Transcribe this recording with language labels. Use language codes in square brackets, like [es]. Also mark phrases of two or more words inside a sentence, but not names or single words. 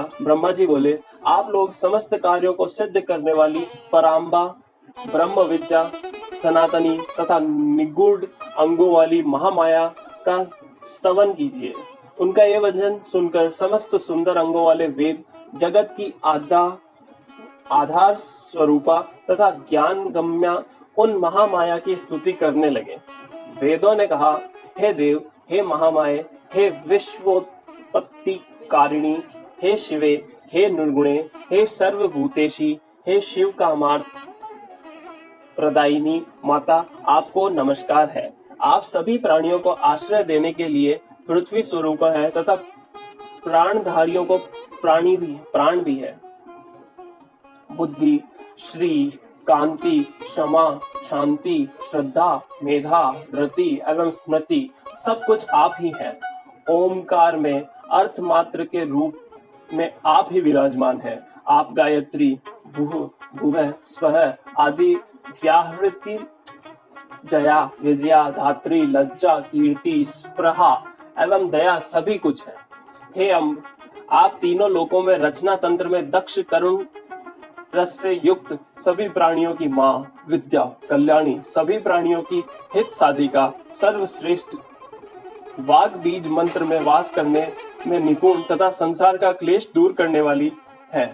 [hi] ब्रह्मा जी बोले, आप लोग समस्त कार्यों को सिद्ध करने वाली पराम्बा, ब्रह्म विद्या, सनातनी तथा निगूढ़ अंगों वाली महामाया का स्तवन कीजिए। उनका ये वचन सुनकर समस्त सुंदर अंगों वाले वेद जगत की आधार स्वरूपा तथा ज्ञान गम्या उन महामाया की स्तुति करने लगे। वेदों ने कहा, हे देव, हे महामाये, हे विश्वोत्पत्ति कारिणी, हे शिवे, हे निर्गुणे, हे सर्वभूतेशी, हे शिव कामार्थ प्रदायिनी माता, आपको नमस्कार है। आप सभी प्राणियों को आश्रय देने के लिए पृथ्वी स्वरूप है तथा प्राणधारियों को प्राण भी है। बुद्धि, श्री, कांति, क्षमा, शांति, श्रद्धा, मेधा, रति एवं स्मृति सब कुछ आप ही हैं। ओमकार में अर्थ मात्र के रूप में आप ही विराजमान हैं। आप गायत्री, भुवः, स्वः आदि व्याहृति, जया, विजया, धात्री, लज्जा, कीर्ति, स्पृहा एवं दया सभी कुछ है। हे अम्ब, आप तीनों लोकों में रचना तंत्र में दक्ष, करुण रस से युक्त सभी प्राणियों की माँ, विद्या, कल्याणी, सभी प्राणियों की हित साधिका, सर्वश्रेष्ठ, वाग बीज मंत्र में वास करने में निपुण तथा संसार का क्लेश दूर करने वाली है।